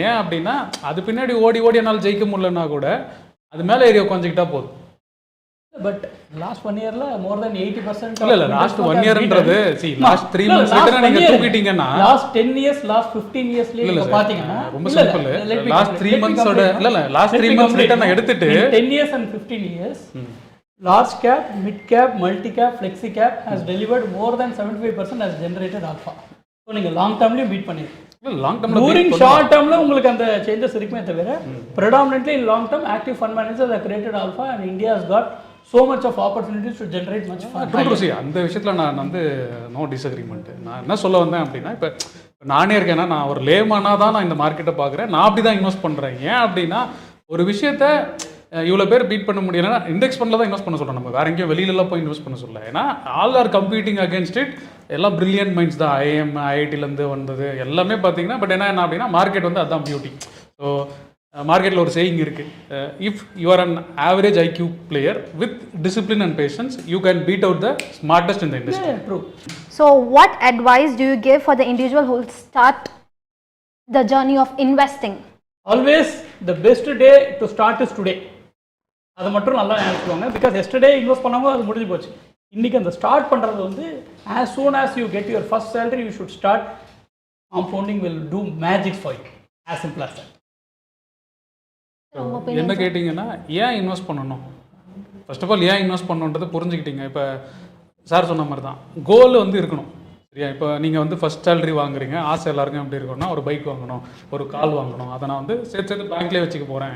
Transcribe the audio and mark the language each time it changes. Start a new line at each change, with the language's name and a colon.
Tamil: ஏன் அப்படின்னா அது பின்னாடி ஓடி என்னால் ஜெயிக்க முடியலன்னா கூட அது மேலே ஏரியா குறைஞ்சிக்கிட்டா போதும்.
English: but last 1 இயர்ல more than 80%
Tamil: இல்ல லாஸ்ட் 1 இயர்ன்றது லாஸ்ட் 3 months கிட்ட நீங்க தூக்கிட்டீங்கன்னா லாஸ்ட் 10 இயர்ஸ் லாஸ்ட் 15 இயர்ஸ்ல நீங்க பாத்தீங்கன்னா ரொம்ப சிம்பிள். லாஸ்ட் 3 months ஓட இல்ல லாஸ்ட் 3 months கிட்ட நான் எடுத்துட்டு
English: 10 years and 15 years large cap, mid cap, multi cap, flexi cap has delivered more than 75% has generated alpha.
Tamil: So நீங்க லாங் டர்ம்லயும் பீட் பண்ணிருக்கீங்க. லாங் டர்ம்ல டூரிங் ஷார்ட் டர்ம்ல உங்களுக்கு அந்த சேஞ்சஸ் இருக்குமே தவிர
English: predominantly in long term active fund managers have created alpha and India has got so much of opportunities to generate much fund.
Tamil: அந்த விஷயத்தில் நான் வந்து நோ டிஸ்அக்ரிமெண்ட். நான் என்ன சொல்ல வந்தேன் அப்படின்னா இப்போ நானே இருக்கேன்னா நான் ஒரு லேமானா தான் நான் இந்த மார்க்கெட்டை பார்க்குறேன், நான் அப்படி தான் இன்வெஸ்ட் பண்ணுறேன். ஏன் அப்படின்னா ஒரு விஷயத்த இவ்வளோ பேர் பீட் பண்ண முடியலன்னா இண்டெக்ஸ் ஃபண்டில் தான் இன்வெஸ்ட் பண்ண சொல்கிறேன், நம்ம வேற எங்கேயும் வெளியிலலாம் போய் இன்வெஸ்ட் பண்ண சொல்லல. ஏன்னா all R competing against it. எல்லாம் பிரில்லியன்ட் மைண்ட்ஸ் தான், ஐஐடிலேருந்து வந்தது எல்லாமே பார்த்தீங்கன்னா. பட் என்ன அப்படின்னா மார்க்கெட் வந்து அதுதான் பியூட்டி. ஸோ மார்க்கெட்டில் ஒரு சேயிங் இருக்குது,
English: If you are an average IQ player with discipline and patience you can beat out the smartest in the industry. True. So what advice do you give for the individual who will start the journey of investing? Always the best day to start is today.
Tamil: அதை மட்டும் நல்லா நினைச்சுக்கோங்க. Because yesterday invest பண்ணாமல் அது முடிஞ்சு போச்சு. இன்றைக்கி அந்த ஸ்டார்ட் பண்ணுறது வந்து
English: as soon as you get your first salary you should start. Compounding will do magic for you. As simple as that.
Tamil: என்ன கேட்டிங்கன்னா ஏன் இன்வெஸ்ட் பண்ணணும், ஃபர்ஸ்ட் ஆஃப் ஆல் ஏன் இன்வெஸ்ட் பண்ணணுன்றதை புரிஞ்சுக்கிட்டீங்க. இப்போ சார் சொன்ன மாதிரி தான் கோல் வந்து இருக்கணும். சரியா, இப்போ நீங்கள் வந்து ஃபஸ்ட் சேலரி வாங்குறீங்க, ஆசை எல்லாருக்கும் எப்படி இருக்கும்னா ஒரு பைக் வாங்கணும், ஒரு கால் வாங்கணும், அதை நான் வந்து சேர்த்து பேங்க்லேயே வச்சுக்க போகிறேன்.